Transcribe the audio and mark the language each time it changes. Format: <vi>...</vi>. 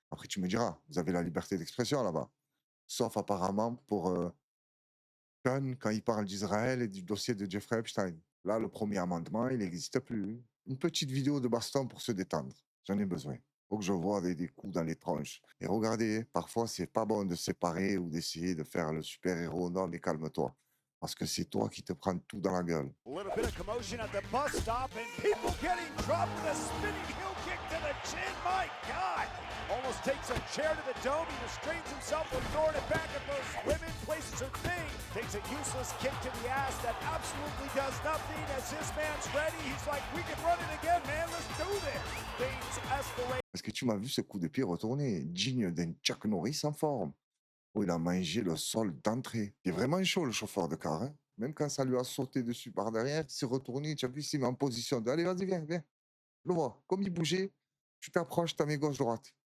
<fr>Après, tu me diras, vous avez la liberté d'expression là-bas. Sauf apparemment pour Sean, quand il parle d'Israël et du dossier de Jeffrey Epstein. Là, le premier amendement, il n'existe plus. Une petite vidéo de baston pour se détendre. J'en ai besoin. Faut que je vois des coups dans les tronches. Et regardez, parfois, c'est pas bon de se séparer ou d'essayer de faire le super-héros. Non, mais calme-toi. Parce que c'est toi qui te prends tout dans la gueule.</fr> <en>A little bit of commotion at the bus stop and people getting dropped with a spinning heel kick to the chin. My God! Almost takes a chair to the dome. He restrains himself from throwing it back at those women. Places her thing. Takes a useless kick to the ass that absolutely does nothing. As this man's ready, he's like, we can run it again, man. Let's do this. Things escalate.</en> <fr>Est-ce que tu m'as vu ce coup de pied retourné, digne d'un Chuck Norris en forme, où il a mangé le sol d'entrée. Il est vraiment chaud, le chauffeur de car. Hein? Même quand ça lui a sauté dessus par derrière, il s'est retourné. Tu as vu, il s'est mis en position de allez, vas-y, viens, viens. Je le vois. Comme il bougeait, tu t'approches, tu as mis gauche-droite.</fr>